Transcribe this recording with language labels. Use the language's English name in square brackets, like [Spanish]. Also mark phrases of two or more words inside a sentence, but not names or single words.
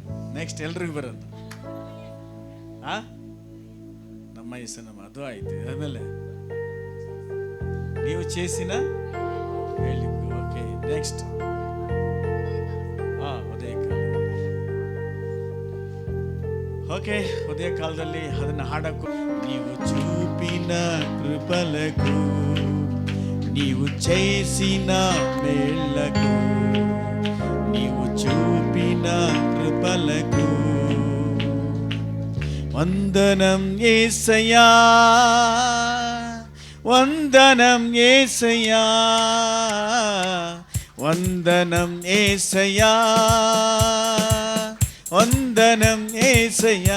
[Kannada] ನೆಕ್ಸ್ಟ್ ಎಲ್ರಿಗೂ ಬರೋದು ನಮ್ಮ ಹೆಸನಮ್ಮ, ಅದು ಆಯ್ತು. ಆಮೇಲೆ ನೀವು ಚೇಸಿನ ಹೇಳಿ. ಓಕೆ, ನೆಕ್ಸ್ಟ್ ಉದಯ ಕಾಲ. ಓಕೆ, ಉದಯ ಕಾಲದಲ್ಲಿ ಅದನ್ನು ಹಾಡಕ್ಕೂ ನೀವು [Telugu] చూపిన కృపలకు నీవు చేసిన మేళ్లకు నీవు చూపిన కృపలకు వందనం యేసయ్యా, వందనం యేసయ్యా, వందనం యేసయ్యా, వందనం యేసయ్యా.